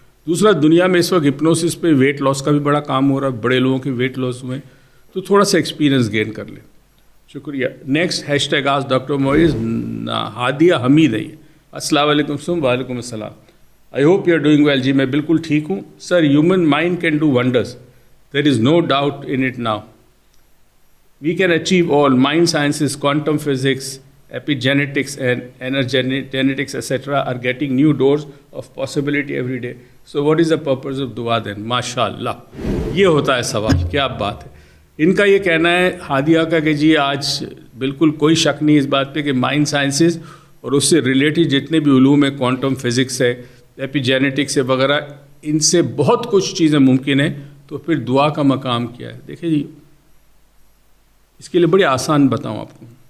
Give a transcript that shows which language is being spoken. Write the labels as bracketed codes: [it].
[ur] دوسرا، دنیا میں اس وقت ہپنوسس پہ ویٹ لاس کا بھی بڑا کام ہو رہا ہے، بڑے لوگوں کے ویٹ لاس ہوئے ہیں، تو تھوڑا سا ایکسپیرینس گین کر لیں. شکریہ. Next hash tag ask doctor موئز. Hadia حمید ہے. السلام علیکم سم. وعلیکم السلام. [en] I hope you are doing well. [ur] جی میں بالکل ٹھیک ہوں سر. [en] Human mind can do wonders. There is no doubt in it now. We can achieve all. Mind sciences, quantum physics, epigenetics and energetics etc. are getting new doors of possibility every day. So what is the purpose of dua then? [ur] MashaAllah. یہ ہوتا ہے سوال. کیا بات ہے. ان کا یہ کہنا ہے ہادیہ کا کہ جی آج بالکل کوئی شک نہیں اس بات پہ کہ مائنڈ سائنسز اور اس سے ریلیٹڈ جتنے بھی علوم ہیں, کوانٹم فزکس ہے, ایپیجینیٹکس ہے وغیرہ, ان سے بہت کچھ چیزیں ممکن ہیں. تو پھر دعا کا مقام کیا ہے؟ دیکھیں جی, اس کے لیے بڑی آسان بتاؤں آپ کو.